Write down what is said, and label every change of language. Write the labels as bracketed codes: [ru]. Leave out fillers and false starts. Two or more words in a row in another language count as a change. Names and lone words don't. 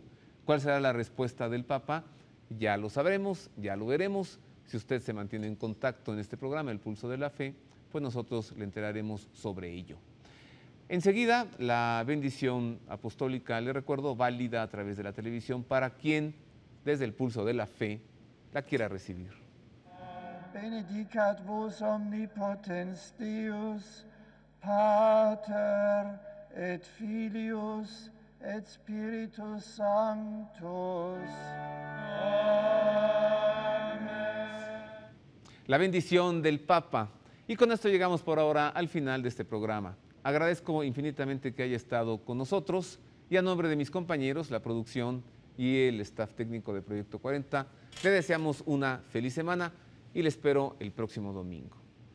[es] ¿Cuál será la respuesta del Papa? Ya lo sabremos, ya lo veremos. Si usted se mantiene en contacto en este programa, El Pulso de la Fe, pues nosotros le enteraremos sobre ello. Enseguida, la bendición apostólica, le recuerdo, válida a través de la televisión para quien, desde El Pulso de la Fe, la quiera recibir. [la] Benedicat vos omnipotens Deus, Pater et Filius et Spiritus Sanctus. [es] Amén. La bendición del Papa. Y con esto llegamos por ahora al final de este programa. Agradezco infinitamente que haya estado con nosotros y a nombre de mis compañeros, la producción y el staff técnico de Proyecto 40, le deseamos una feliz semana y le espero el próximo domingo.